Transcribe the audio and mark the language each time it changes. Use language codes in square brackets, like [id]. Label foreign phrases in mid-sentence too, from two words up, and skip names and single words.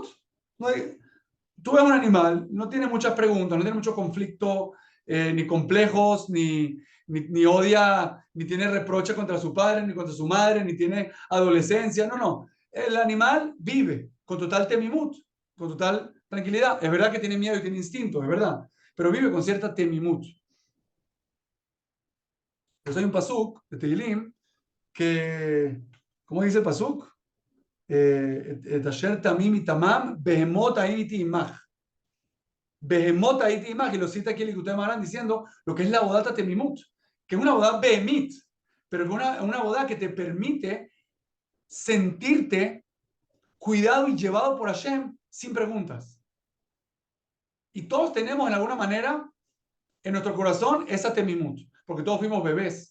[es] No hay, tú ves un animal, no tiene muchas preguntas, no tiene mucho conflicto, ni complejos, ni odia, ni tiene reproche contra su padre, ni contra su madre, ni tiene adolescencia. No, no. El animal vive con total temimut, con total tranquilidad. Es verdad que tiene miedo y tiene instinto, es verdad, pero vive con cierta temimut. Pues hay un pasuk de Tehilim que, ¿cómo dice el pasuk? [he] את אשר תמים יתמם בהמות הייתי עמך. בהמות הייתי עמך, [es] y lo cita aquí el Likutei Moharan diciendo lo que es la bodata temimut, que es una boda behemit, pero que una boda que te permite sentirte cuidado y llevado por Hashem sin preguntas. Y todos tenemos en alguna manera en nuestro corazón esa temimut, porque todos fuimos bebés.